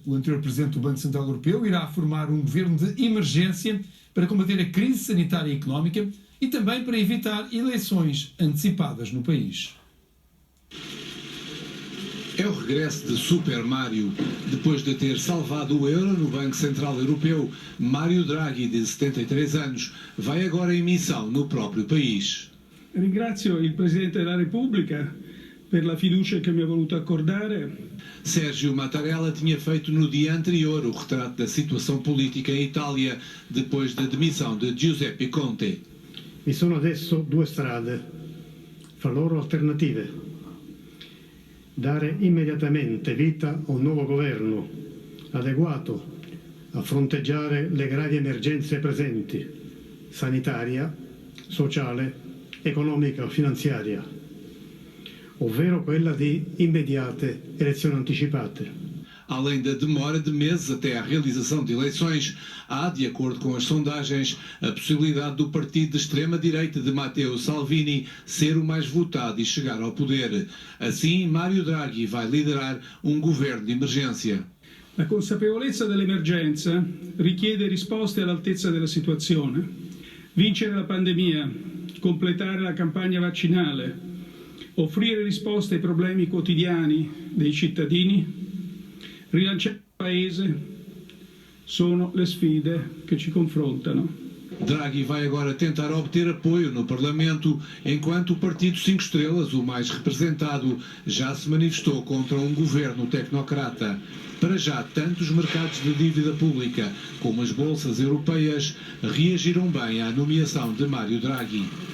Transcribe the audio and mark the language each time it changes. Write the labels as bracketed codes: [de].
[pt] O anterior presidente do Banco Central Europeu irá formar um governo de emergência para combater a crise sanitária e económica e também para evitar eleições antecipadas no país. É o regresso de Super Mário. Depois de ter salvado o euro no Banco Central Europeu, Mário Draghi, de 73 anos, vai agora em missão no próprio país. [it] Ringrazio il Presidente della Repubblica per la fiducia che mi ha voluto accordare. [pt] Sérgio Mattarella tinha feito no dia anterior o retrato da situação política em Itália, depois da demissão de Giuseppe Conte. [it] Vi sono adesso 2 strade, fra loro alternative. Dare immediatamente vita a un nuovo governo adeguato a fronteggiare le gravi emergenze presenti, sanitaria, sociale, economica o finanziaria, ovvero quella di immediate elezioni anticipate. [pt] Além da demora de meses até à realização de eleições, há, de acordo com as sondagens, a possibilidade do partido de extrema-direita de Matteo Salvini ser o mais votado e chegar ao poder. Assim, Mário Draghi vai liderar um governo de emergência. [it] La consapevolezza dell'emergenza richiede risposte all'altezza della situazione. Vincere la pandemia, completare la campagna vaccinale, offrire risposte ai problemi quotidiani dei cittadini, rilanciare il Paese sono le sfide che ci confrontano. [pt] Draghi vai agora tentar obter apoio no Parlamento, enquanto o Partido 5 Estrelas, o mais representado, já se manifestou contra um governo tecnocrata. Para já, tanto os mercados de dívida pública como as bolsas europeias reagiram bem à nomeação de Mário Draghi.